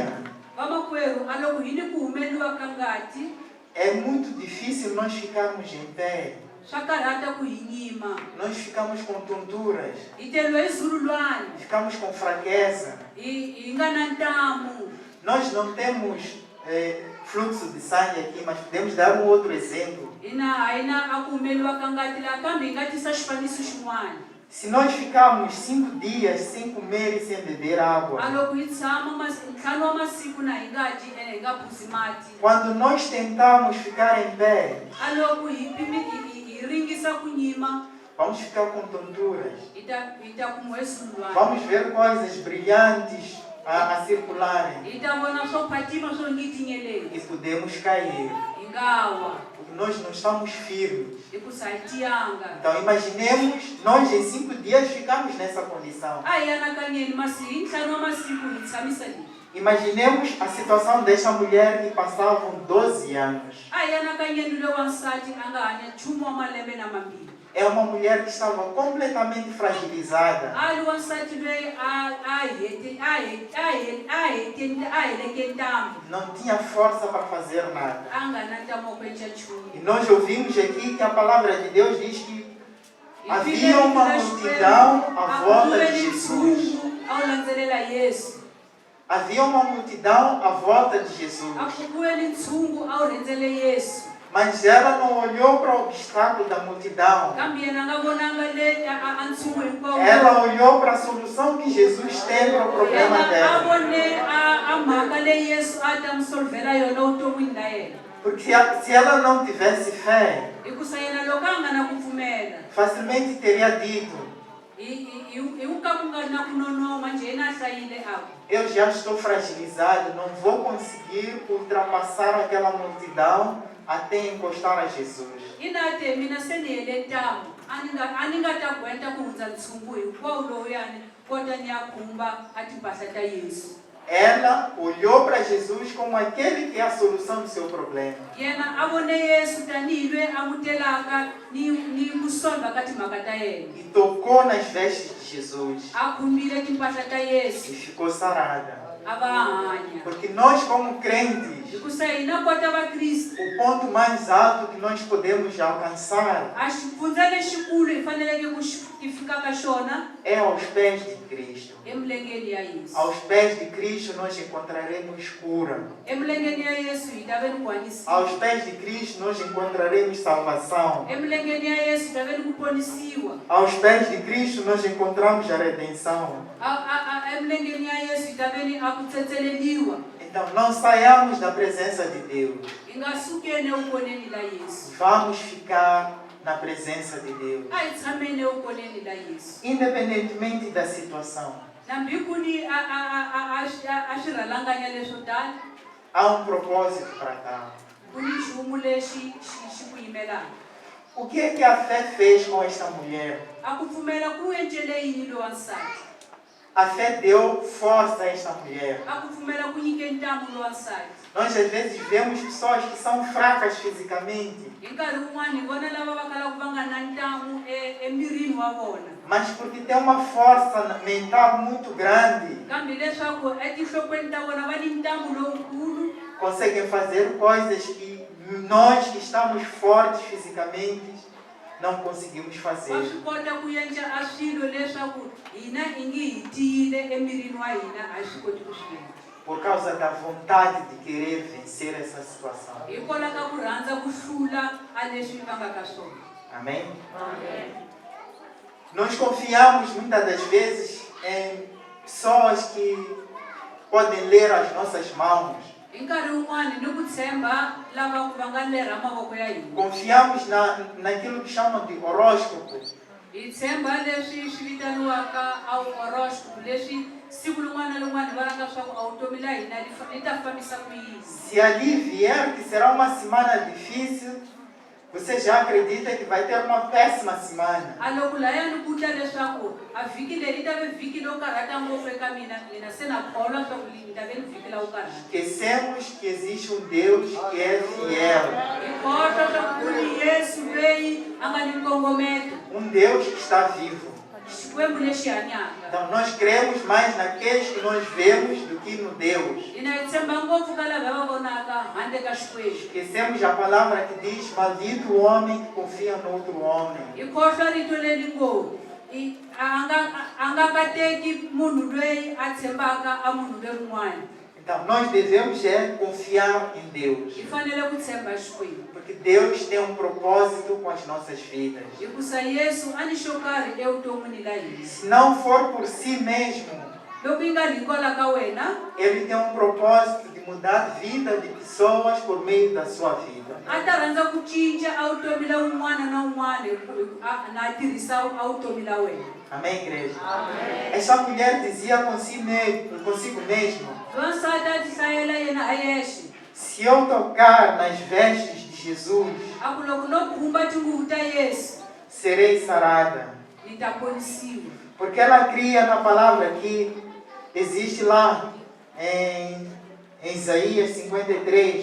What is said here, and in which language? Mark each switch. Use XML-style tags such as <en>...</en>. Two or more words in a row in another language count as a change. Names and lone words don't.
<ts>Vamakwerhu, a loko hi ni ku humeliwa ka ngati,</ts> <pt>é muito difícil nós ficarmos em pé.</pt> <ts>swa karhata ku hi nyima.</ts> <pt>Nós ficamos com tonturas,</pt> <ts>Hi teriwe hi zululwana,</ts> <pt>ficamos com fraqueza.</pt> <ts>hi nga na ntamu.</ts> <pt>Nós não temos fluxo de sangue aqui, mas podemos dar um outro exemplo.</pt> <ts>A hi na a ku humeliwa ka ngati laha kambe hi nga tisa xifaniso xin'wana.</ts> <pt>Se nós ficarmos 5 dias sem comer e sem beber A água,</pt> <ts>loko hi tshama ntlhanu wa masiku na hi nga dyi ene hi nga phuzi mati,</ts> <pt>quando nós tentamos ficar em pé,</pt> <ts>a loko hi ringisa ku nyima,</ts> <pt>vamos ficar com tonturas.</pt> <ts>hi ta kumiwa hi zululwana.</ts> <pt>Vamos ver coisas brilhantes a circularem</pt> <ts>Hi ta vona swo phatima swo ngi tinyeleni,</ts> <pt>e podemos cair.</pt> <ts>hi nga wa.</ts> <pt>O porque nós não estamos firmes.</pt> <ts>hikusa a hi tiyanga.</ts> <pt>Então imaginemos, nós em 5 dias ficamos nessa condição.</pt> <ts>A hi anakanyeni hi ntlhanu wa masiku hi tshamisa leyi.</ts> <pt>Imaginemos a situação desta mulher que passavam 12 anos.</pt> <ts>A hi anakanyeni loyi wansati a nga hanya nchumu wa malembe na mambirhi.</ts> <pt>É uma mulher que estava completamente fragilizada.</pt> <ts>A ri wansati loyi a heleke ntambu.</ts> <pt>Não tinha força para fazer nada.</pt> <ts>A nga na ntamu wa ku endla nchumu.</ts> <pt>E nós ouvimos aqui que a palavra de Deus diz que havia uma multidão à volta de Jesus.</pt> <ts>A wu landzelela Yesu.</ts> <pt>Havia uma multidão à volta de Jesus.</pt> <ts>A ku vuyeli ntshungu a wu rhendzele Yesu.</ts> <pt>Mas ela não olhou para o obstáculo da multidão.</pt> <ts>Kambe yena a nga vonanga le a ntshungu hinkwawo.</ts> <pt>Ela olhou para a solução que Jesus tem para o problema</pt> <ts>Yena a</ts> <pt>dela.</pt> <ts>vone a mhaka leyi Yesu a ta n'wi solvhela yona vuton'wini na yena.</ts> <pt>Porque se ela não tivesse fé,</pt> <ts>Hikusa yena loko a nga na ku pfumela,</ts> <pt>facilmente teria dito:</pt> <ts>hi ku ka ku nga ri na ku nonoma njhe yena a hlayile a ku.</ts> <pt>eu já estou fragilizado, não vou conseguir ultrapassar aquela multidão até encostar a Jesus.</pt> <ts>Hi na te mina se ni hele ntamu a ni nga ta gwenta ku hundza ntshungu hinkwawo lowuyani kota ni ya khumba a timpahla ta Yesu.</ts> <pt>Ela olhou para Jesus como aquele que é a solução do seu problema.</pt> <ts>Yena a vone Yesu tanihi loyi a n'wi telaka ni ku solva ka timhaka ta yena.</ts> <pt>E tocou nas vestes de Jesus.</pt> <ts>A khumbile timpahla ta</ts> <pt>E</pt> <ts>Yesu</ts> <pt>ficou sarada.</pt> <ts>a va hanya.</ts> <pt>Porque nós, como crentes,</pt> <ts>Hikusa hina kota vakristu</ts> <pt>o ponto mais alto que nós podemos alcançar</pt> <ts>a xifundza lexikulu hi faneleke ki fika ka xona</ts> <pt>é aos pés de Cristo.</pt> <ts>emilengeni ya Yesu.</ts> <pt>Aos pés de Cristo nós encontraremos cura.</pt> <ts>Emilengeni ya Yesu hi ta ve ni ku hanyisiwa.</ts> <pt>Aos pés de Cristo nós encontraremos salvação.</pt> <ts>Emilengeni ya Yesu hi ta ve ni ku ponisiwa.</ts> <pt>Aos pés de Cristo nós encontramos a redenção.</pt> <ts>Emilengeni ya Yesu hi ta ve ni a ku tsetseleliwa.</ts> <pt>Então não saiamos da presença de Deus.</pt> <ts>Hi nga sukeni evukoni la Yesu.</ts> <pt>Vamos ficar na presença de Deus.</pt> <ts>A hi tshameni evukoni la Yesu.</ts> <pt>Independentemente da situação.</pt> <ts>Nambi ku ni a xirhalanganya leswo tala</ts> <pt>Há um propósito para cá.</pt> <ts>ku ni nchumu lexi xi ku yimelaka.</ts> <pt>O que é que a fé fez com esta mulher?</pt> <ts>A ku pfumela ku encele yini lo wansati.</ts> <pt>A fé deu força a esta mulher.</pt> <ts>A ku pfumela ku nyike ntamu lo wansati.</ts> <pt>Nós às vezes vemos pessoas que são fracas fisicamente,</pt> <ts>Hi nkarhi wun'wani hi vona lava va kalaka va nga na ntamu emirini wa vona.</ts> <pt>mas porque tem uma força mental muito grande,</pt> <ts>Kambe leswaku etinhlokweni ta vona va ni ntamu lowukulu,</ts> <pt>conseguem fazer coisas que nós que estamos fortes fisicamente não conseguimos</pt> <ts>va</ts> <pt>fazer.</pt> <ts>swi kota ku endla a swilo leswaku hina hi nge hi tiyile emirini wa hina a hi swi koti ku swi endla.</ts> <pt>Por causa da vontade de querer vencer essa situação.</pt> <ts>Hikwalaho ka ku rhandza ku hlula a leswi va nga ka swona.</ts> <pt>Amém? Nós confiamos muitas das vezes em pessoas que podem ler as nossas mãos.</pt> <ts>Hi nkarhi wun'wani ni ku tshemba lava va nga lera mavoko ya hina.</ts> <pt>Confiamos naquilo que chamam de horóscopo.</pt> <ts>Hi tshemba leswi swi vitaniwaka a horoscope leswi siku rin'wana na rin'wana va ranga swa ku a vutomi la hina li ta fambisa ku yini.</ts> <pt>Se ali vier que será uma semana difícil, você já acredita que vai ter uma péssima semana.</pt> <ts>A loko layani ku ta leswaku a vhiki leri ta ve vhiki lo karhata ngopfu eka mina se na kholwa swa ku ni ta ve ni vhiki la wu karhata.</ts> <pt>Esquecemos que existe um Deus que é fiel.</pt> <ts>Hi khohlwa swa ku ni Yesu loyi a nga ni nkongometo,</ts> <pt>Um Deus que está vivo.</pt> <ts>xikwembu lexi hanyaka.</ts> <pt>Então nós cremos mais naqueles que nós vemos do que no Deus.</pt> <ts>Hina hi tshemba ngopfu ka lava va vonaka handle ka xikwembu.</ts> <pt>Esquecemos a palavra que diz: maldito o homem que confia no outro homem.</pt> <ts>Hi khohlwa rito leri ngo a nga kateki munhu loyi a tshembaka a munhu lerin'wana.</ts> <pt>Então nós devemos confiar em Deus.</pt> <ts>Hi fanele ku tshemba xikwembu.</ts> <pt>Porque Deus tem um propósito com as nossas vidas.</pt> <ts>Hikusa Yesu a ni xo karhi evuton'wini la hina.</ts> <pt>Se não for por si mesmo,</pt> <ts>Loko yi nga ri hikwalaho ka wena,</ts> <pt>Ele tem um propósito de mudar a vida de pessoas por meio da sua vida.</pt> <ts>a ta rhandza ku cinca a vutomi la wun'wana na wun'wana na a tirhisa a vutomi la wena.</ts> <pt>Amém, igreja? Amém. Essa mulher dizia consigo mesma:</pt> <ts>Wansati a ti hlayela yena a yexe.</ts> <pt>se eu tocar nas vestes de Jesus,</pt> <ts>a ku loko no khumba tinguvu ta Yesu</ts> <pt>serei sarada.</pt> <ts>ni ta ponisiwa.</ts> <pt>Porque ela cria na palavra que existe lá em Isaías 53.</pt>